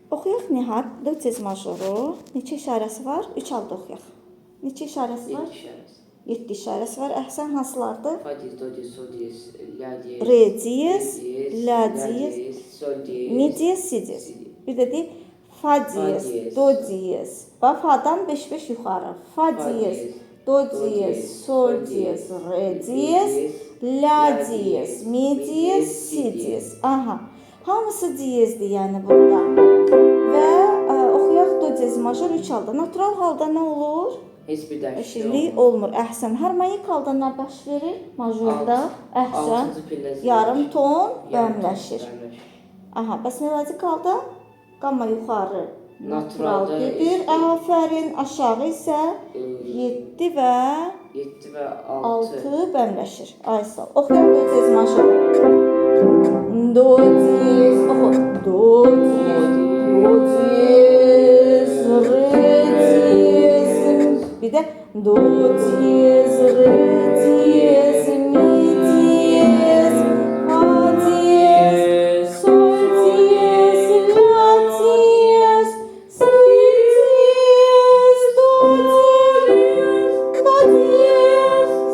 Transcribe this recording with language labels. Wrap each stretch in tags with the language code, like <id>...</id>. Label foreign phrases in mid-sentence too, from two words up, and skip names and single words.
<az>Oxuyaq Nihat, do tez majoru. Neçə işarəsi var? 3 halda oxuyaq. Neçə işarəsi var? 7 işarəsi var. Əhsən hansılardır? Fa diyez, do diyez, sol diyez, la diyez, Re diyez, la diyez, sol diyez, mi diyez, si diyez. Bir də deyək, fa diyez, do diyez. Bax, fadan 5-5 yuxarı. Fa diyez, do diyez, sol diyez, re diyez, la diyez, mi diyez, si diyez. Aha. Hamısı diyezdir yəni burada. Və oxuyaq do diyez major 3 halda. Natural halda nə olur? heç bir dəyişiklik olmur. Əhsən. Harmonik halda nə baş verir? Majorda əhsən. Yarım ton bəmləşir. Aha, bəs melodik halda qamma yuxarı natural gedir. Afərin. Aşağı isə 7 və 6 bəmləşir. Ay sağ ol. Oxuyaq do diyez major. Do diyez, oxu. Do diyez, do diyez, re diyez. Bir də do diyez, re diyez, mi diyez, fa diyez, sol diyez, la diyez, si diyez, do diyez, si diyez,</az>